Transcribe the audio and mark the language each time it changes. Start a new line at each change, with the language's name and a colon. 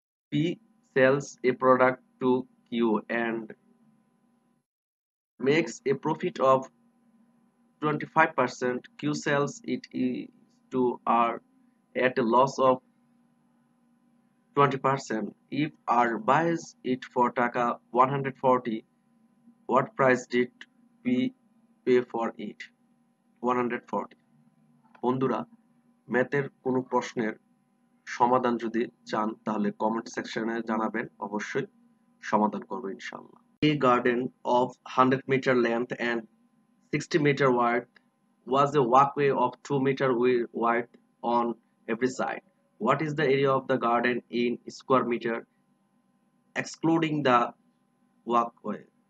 English: P sells a product to Q and makes a profit of 25%. Q sells it to R at a loss of 20%. If R buys it for taka 140, what price did P pay for it? 140.
Bangla: বন্ধুরা, ম্যাথের কোনো প্রশ্নের সমাধান যদি চান তাহলে comment সেকশনে জানাবেন, অবশ্যই সমাধান করব ইনশাআল্লাহ।
English: A garden of 100-meter length and 60-meter width was a walkway of 2-meter width on every side. What is the area of the garden in square meter excluding the walkway?